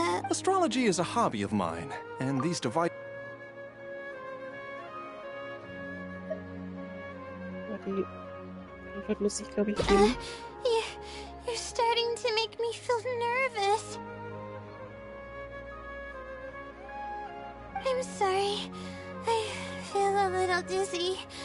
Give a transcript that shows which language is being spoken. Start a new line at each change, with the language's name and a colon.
English: Astrology is a hobby of mine, and these devices...
German: Die Antwort muss ich, glaube ich, geben.
English: You're starting to make me feel nervous. I'm sorry. I feel a little dizzy.